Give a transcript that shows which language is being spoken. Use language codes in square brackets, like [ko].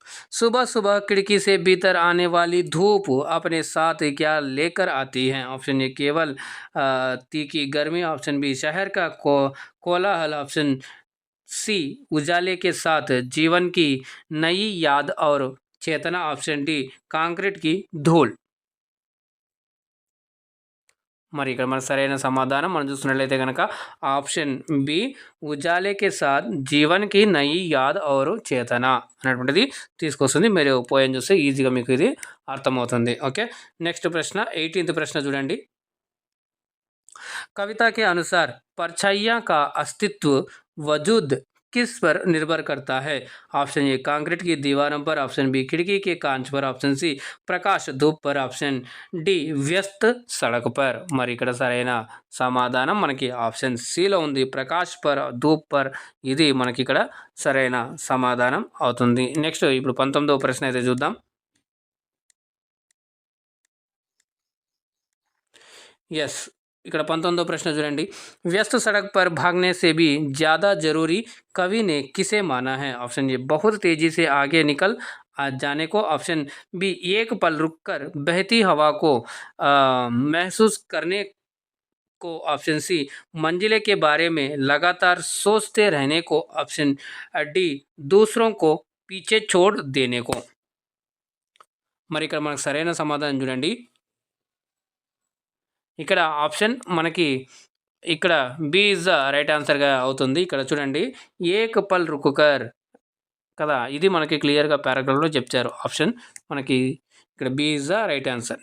[hi] सुबह सुबह खिड़की से भीतर आने वाली धूप अपने साथ क्या लेकर आती है. ऑप्शन ए केवल तीखी गर्मी, ऑप्शन बी शहर का कोलाहल, ऑप्शन सी उजाले के साथ जीवन की नई याद और चेतना, ऑप्शन डी कंक्रीट की धूल. [te] మరి ఇక్కడ మన సరైన సమాధానం మనం చూస్తున్నట్లయితే కనుక ఆప్షన్ బి [hi] ఉజాలేకే సాత్ జీవన్కి నయి యాద్ ఔర్ చేతన [te] అనేటువంటిది తీసుకొస్తుంది. మీరు పోయం చూస్తే ఈజీగా మీకు ఇది అర్థమవుతుంది. ఓకే నెక్స్ట్ ప్రశ్న 18th ప్రశ్న చూడండి. [hi] कविता के अनुसार परछाइयाँ का अस्तित्व वजूद किस पर निर्भर करता है. ऑप्शन ए कंक्रीट की दीवारों पर, ऑप्शन बी खिड़की के कांच पर, ऑप्शन सी प्रकाश धूप पर, ऑप्शन डी व्यस्त सड़क पर. [te] మరి ఇక్కడ సరైన సమాధానం మనకి ఆప్షన్ సిలో ఉంది. [hi] ప్రకాష్ పర్ ధూప్ పర్ [te] ఇది మనకి ఇక్కడ సరైన సమాధానం అవుతుంది. నెక్స్ట్ ఇప్పుడు 19వ ప్రశ్న అయితే చూద్దాం. ఎస్ ఇక్కడ 19వ ప్రశ్న చూడండి. [hi] व्यस्त सड़क पर भागने से भी ज़्यादा जरूरी कवि ने किसे माना है. ऑप्शन ए बहुत तेजी से आगे निकल जाने को, ऑप्शन बी एक पल रुककर बहती हवा को महसूस करने को, ऑप्शन सी मंजिले के बारे में लगातार सोचते रहने को, ऑप्शन डी दूसरों को पीछे छोड़ देने को. [te] మరి ఇక్కడ మనకు సరైన సమాధానం చూడండి. ఇక్కడ ఆప్షన్ మనకి ఇక్కడ బి ఇస్ ద రైట్ ఆన్సర్గా అవుతుంది. ఇక్కడ చూడండి [hi] ఏక్ పల్ రుకుకర్ [te] కదా, ఇది మనకి క్లియర్గా పారాగ్రాఫ్లో చెప్తారు. ఆప్షన్ మనకి ఇక్కడ B is the right answer.